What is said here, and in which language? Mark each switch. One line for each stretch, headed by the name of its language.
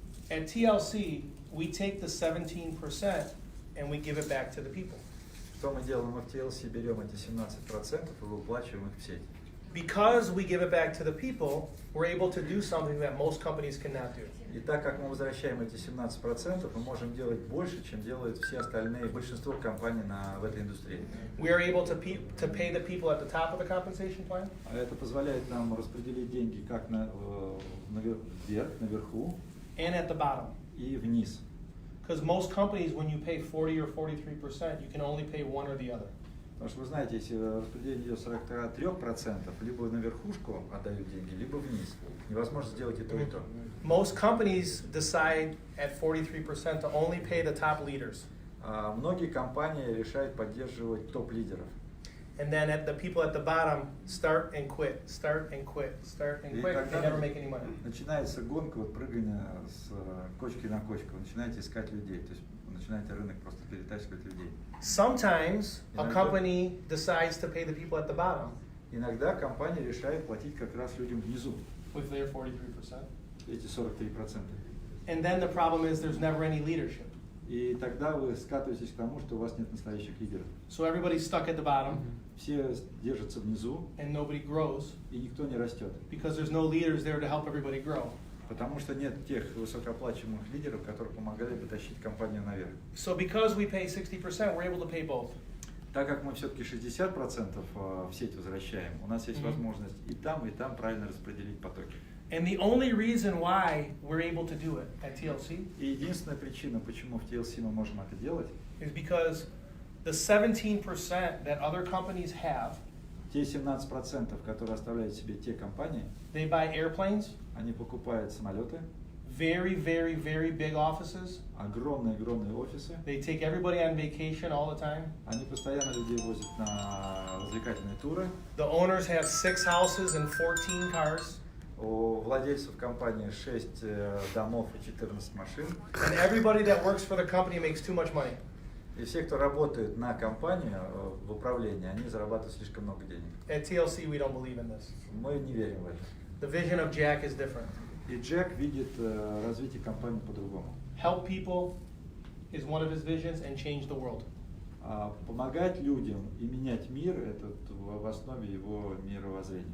English: At TLC, we take the 17% and we give it back to the people.
Russian: Что мы делаем? Мы в TLC берем эти 17% и выплачиваем их в сеть.
English: Because we give it back to the people, we're able to do something that most companies cannot do.
Russian: И так как мы возвращаем эти 17%, мы можем делать больше, чем делают все остальные, большинство компаний в этой индустрии.
English: We are able to pay the people at the top of the compensation plan.
Russian: Это позволяет нам распределить деньги как вверх, наверху,
English: And at the bottom.
Russian: и вниз.
English: Because most companies, when you pay 40 or 43%, you can only pay one or the other.
Russian: Потому что вы знаете, если распределение идет 43%, либо на верхушку отдают деньги, либо вниз. Невозможно сделать и то, и то.
English: Most companies decide at 43% to only pay the top leaders.
Russian: Многие компании решают поддерживать топ-лидеров.
English: And then the people at the bottom start and quit, start and quit, start and
Russian: И
English: quit. They
Russian: тогда
English: never make any money.
Russian: начинается гонка, прыгание с кочки на кочку. Вы начинаете искать людей, то есть вы начинаете рынок просто перетаскивать людей.
English: Sometimes a company decides to pay the people at the bottom.
Russian: Иногда компания решает платить как раз людям внизу.
English: With their 43%.
Russian: Эти 43%.
English: And then the problem is there's never any leadership.
Russian: И тогда вы скатываетесь к тому, что у вас нет настоящих лидеров.
English: So everybody's stuck at the bottom.
Russian: Все держатся внизу,
English: And nobody grows.
Russian: и никто не растет.
English: Because there's no leaders there to help everybody grow.
Russian: Потому что нет тех высокооплачиваемых лидеров, которые помогали бы тащить компанию наверх.
English: So because we pay 60%, we're able to pay both.
Russian: Так как мы все-таки 60% в сеть возвращаем, у нас есть возможность и там правильно распределить потоки.
English: And the only reason why we're able to do it at TLC
Russian: И единственная причина, почему в TLC мы можем это делать,
English: is because the 17% that other companies have,
Russian: те 17%, которые оставляют себе те компании,
English: they buy airplanes,
Russian: они покупают самолеты,
English: very, very, very big offices.
Russian: огромные офисы,
English: They take everybody on vacation all the time.
Russian: они постоянно людей возят на развлекательные туры.
English: The owners have 6 houses and 14 cars.
Russian: У владельцев компании 6 домов и 14 машин.
English: And everybody that works for the company makes too much money.
Russian: И все, кто работает на компанию в управлении, они зарабатывают слишком много денег.
English: At TLC, we don't believe in this.
Russian: Мы не верим в это.
English: The vision of Jack is different.
Russian: И Джек видит развитие компании по-другому.
English: Help people is one of his visions, and change the world.
Russian: Помогать людям и менять мир – это в основе его мировоззрения.